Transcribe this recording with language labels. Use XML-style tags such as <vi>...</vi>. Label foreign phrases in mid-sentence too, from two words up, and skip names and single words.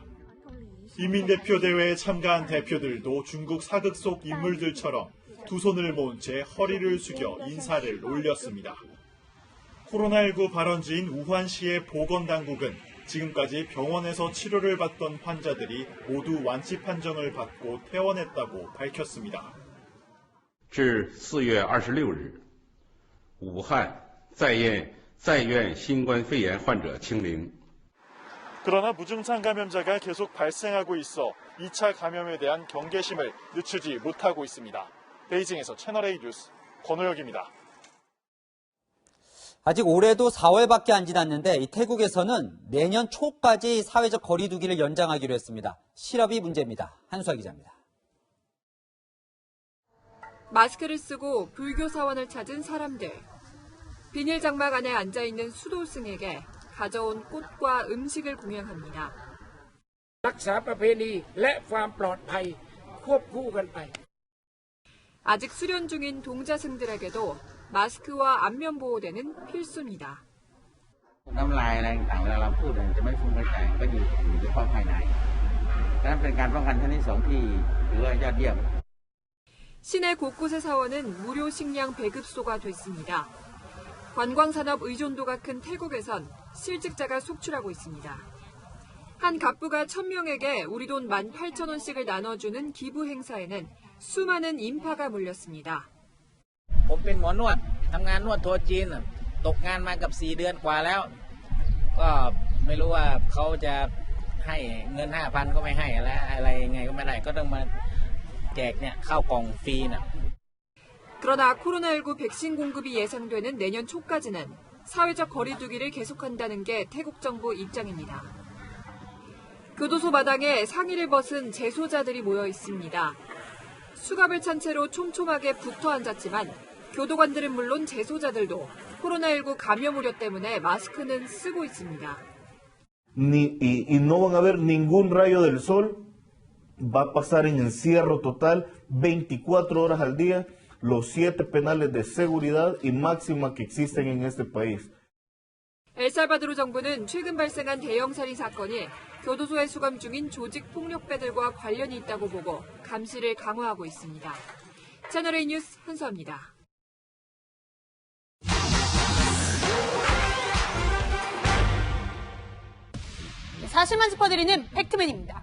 <ko>인민대표 대회에 참가한 대표들도 중국 사극 속 인물들처럼 두 손을 모은 채 허리를 숙여 인사를 올렸습니다. 코로나19 발원지인 우한시의 보건당국은 지금까지 병원에서 치료를 받던 환자들이 모두 완치 판정을 받고 퇴원했다고 밝혔습니다.</ko> <zh>至4月26日，武汉在院新冠肺炎患者清零。</zh> <ko>그러나 무증상 감염자가 계속 발생하고 있어 2차 감염에 대한 경계심을 늦추지 못하고 있습니다. 베이징에서 채널A 뉴스 권호혁입니다. 아직 올해도 4월밖에 안 지났는데 이 태국에서는 내년 초까지 사회적 거리 두기를 연장하기로 했습니다. 실업이 문제입니다. 한수아 기자입니다. 마스크를 쓰고 불교 사원을 찾은 사람들. 비닐 장막 안에 앉아있는 수도승에게 가져온 꽃과 음식을 공양합니다.</ko> <th>รักษาประเพณีและความปลอดภัยควบคู่กันไป</th> <ko>아직 수련 중인 동자승들에게도 마스크와 안면 보호대는 필수입니다.</ko> <th>น้ำลายอะไรต่างๆเวลาเราพูดจะไม่ฟุ้งกระจายก็อยู่เฉพาะภายในดังนั้นเป็นการป้องกันชั้นที่2ที่ถือว่ายอดเยี่ยม</th> <ko>시내 곳곳의 사원은 무료 식량 배급소가 됐습니다. 관광산업 의존도가 큰 태국에선 실직자가 속출하고 있습니다. 한 갑부가 1000명에게 우리 돈 18,000원씩을 나눠주는 기부 행사에는 수많은 인파가 몰렸습니다.</ko> <th>ผมเป็นหมอนวดทำงานนวดทัวร์จีนตกงานมากับ4 เดือนกว่าแล้วก็ไม่รู้ว่าเขาจะให้เงิน 5,000 ก็ไม่ให้อะไรยังไงก็ไม่ได้ก็ต้องมาแจกเนี่ยข้าวกล่องฟรีน่ะ</th> <ko>그러나 코로나19 백신 공급이 예상되는 내년 초까지는 사회적 거리 두기를 계속한다는 게 태국 정부 입장입니다. 교도소 마당에 상의를 벗은 재소자들이 모여 있습니다. 수갑을 찬 채로 촘촘하게 붙어 앉았지만 교도관들은 물론 재소자들도 코로나19 감염 우려 때문에 마스크는 쓰고 있습니다.</ko> <es>y no van a ver ningún rayo del sol, va a pasar en encierro total 24 horas al día, los 7 penales de seguridad y máxima que existen en este país.</es> <ko>엘살바도르 정부는 최근 발생한 대형 살인 사건이 교도소에 수감 중인 조직 폭력배들과 관련이 있다고 보고 감시를 강화하고 있습니다. 채널A 뉴스 한수아입니다. 사실만 짚어드리는 팩트맨입니다.</ko>